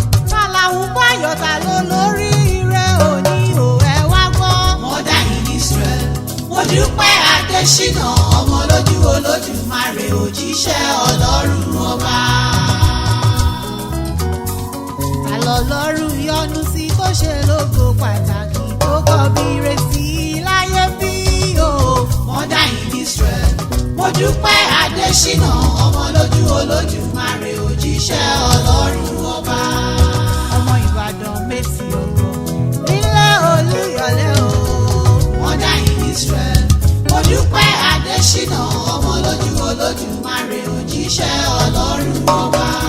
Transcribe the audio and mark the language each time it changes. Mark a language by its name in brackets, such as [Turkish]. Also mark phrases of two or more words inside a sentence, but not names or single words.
[Yoruba] Ta la ń bá yọ̀, ta ló lórí ire òní o, ẹ wá gbọ́? [English] Mother in Israel, [Yoruba] mo dúpẹ́ Adésínà, ọmọ lójú Olódùmarè, òjíṣẹ́ Ọlọ́run ọba. Ta lọ́lọ́run yọ́nú sí tó ṣe lógo pàtàkì tó kọ bí ire sí láyé bí o? [English] Mother in Israel, [Yoruba] mo dúpẹ́ Adésínà, ọmọ lójú Olódùmarè, òjíṣẹ́ Ọlọ́run ọba. Ọmọ Ìbàdàn mẹ́sì ọ̀gbọ̀n nílé Olúyọ̀lé o. [English] Mother in Israel, [Yoruba] mo dúpẹ́ Adésínà, ọmọ lójú Olódùmarè, òjíṣẹ́ Ọlọ́run ọba.